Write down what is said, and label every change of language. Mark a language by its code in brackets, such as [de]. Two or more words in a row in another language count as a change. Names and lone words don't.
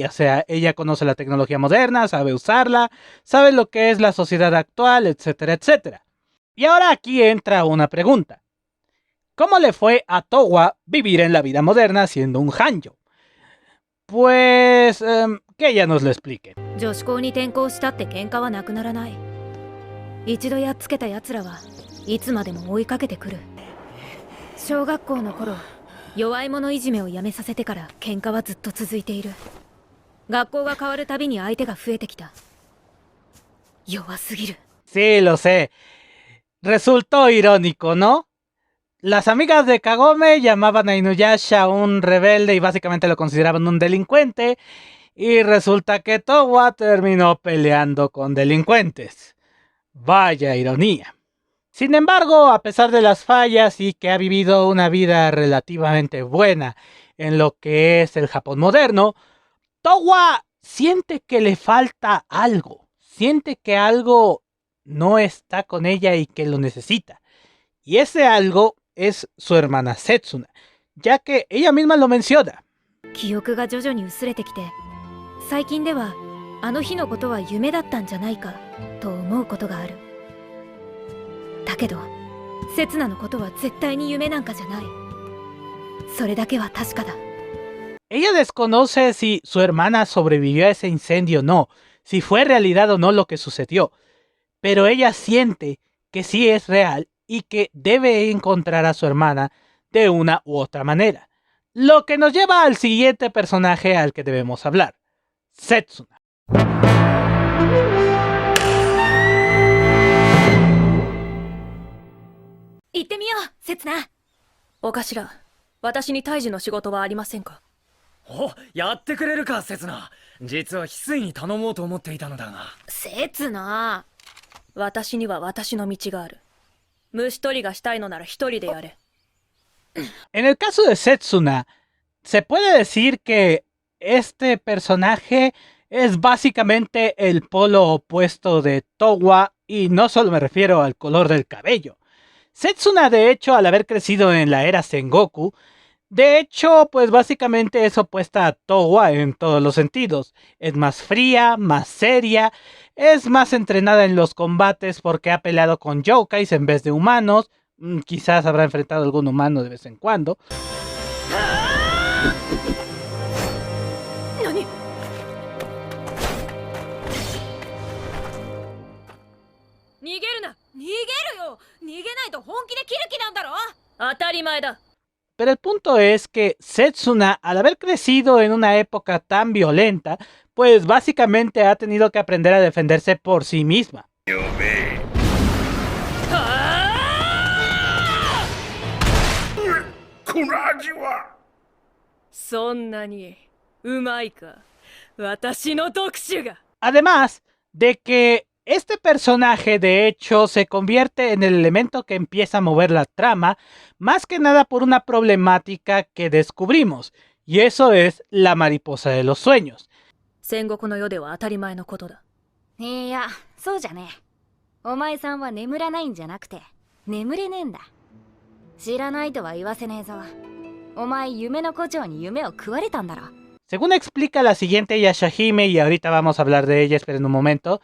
[es] O sea, ella conoce la tecnología moderna, sabe usarla, sabe lo que es la sociedad actual, etcétera, etcétera. Y ahora aquí entra una pregunta. ¿Cómo le fue a Towa vivir en la vida moderna siendo un hanjo? Pues que ella nos lo explique. [ja] 女子校に転校したって喧嘩はなくならない。一度やっつけた奴らはいつまでも追いかけてくる。小学校の頃、弱い者いじめをやめさせてから喧嘩はずっと続いている。学校が変わるたびに相手が増えてきた。弱すぎる。 [es] Sí, lo sé. Resultó irónico, ¿no? Las amigas de Kagome llamaban a Inuyasha un rebelde y básicamente lo consideraban un delincuente. Y resulta que Towa terminó peleando con delincuentes. Vaya ironía. Sin embargo, a pesar de las fallas y que ha vivido una vida relativamente buena en lo que es el Japón moderno, Towa siente que le falta algo. Siente que algo no está con ella y que lo necesita. Y ese algo es su hermana Setsuna, ya que ella misma lo menciona. [ja] 記憶が徐々に薄れてきて、最近ではあの日のことは夢だったんじゃないかと思うことがある。だけど、刹那のことは絶対に夢なんかじゃない。それだけは確かだ。 [es] Ella desconoce si su hermana sobrevivió a ese incendio o no, si fue realidad o no lo que sucedió, pero ella siente que sí es real y que debe encontrar a su hermana de una u otra manera. Lo que nos lleva al siguiente personaje al que debemos hablar, Setsuna. [ja] 行ってみよう、刹那。お頭、私に退治の仕事はありませんか？お、やってくれるか、刹那。実は翡翠に頼もうと思っていたのだが。刹那、私には私の道がある。虫取りがしたいのなら一人でやれ。 [es] En el caso de Setsuna, se puede decir que este personaje es básicamente el polo opuesto de Towa, y no solo me refiero al color del cabello. Setsuna, de hecho, al haber crecido en la era Sengoku, de hecho, pues básicamente es opuesta a Towa en todos los sentidos. Es más fría, más seria, es más entrenada en los combates porque ha peleado con yokais en vez de humanos. Quizás habrá enfrentado a algún humano de vez en cuando. ¿Nani? [ja] 逃げるな、逃げるよ。逃げないと本気で切る気なんだろ。当たり前だ。 [es] Pero el punto es que Setsuna, al haber crecido en una época tan violenta, pues básicamente ha tenido que aprender a defenderse por sí misma. [ja] この味は。そんなにうまいか、私の特殊が。 [es] Además de que este personaje de hecho se convierte en el elemento que empieza a mover la trama, más que nada por una problemática que descubrimos, y eso es la mariposa de los sueños. [ja] 戦国の世では当たり前のことだ。いや、そうじゃねえ。お前さんは眠らないんじゃなくて、眠れねえんだ。知らないとは言わせねえぞ。お前、夢の胡蝶に夢を食われたんだろ。 [es] Según explica la siguiente Yashahime, y ahorita vamos a hablar de ella, esperen un momento.